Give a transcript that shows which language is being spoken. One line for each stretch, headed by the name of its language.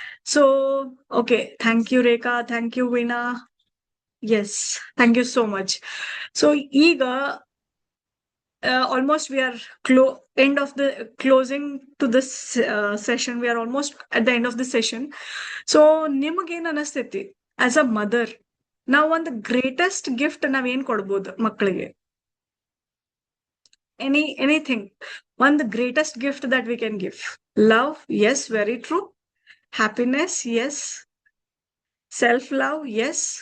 English: So, okay. Thank you, Rekha. Thank you, Veena. Yes, thank you so much. So, Ega, almost we are end of the closing to this session. We are almost at the end of the session.
Kannada: So, ನಿಮಗೇನ್ ಅನಿಸ್ತೈತಿ
English: as a mother,
Kannada: ನಾವು ಒಂದು greatest gift ನಾವೇನ್ ಕೊಡ್ಬೋದು ಮಕ್ಕಳಿಗೆ?
English: Anything, one the greatest gift that we can give. Love, yes, very true. Happiness, yes. Self love, yes.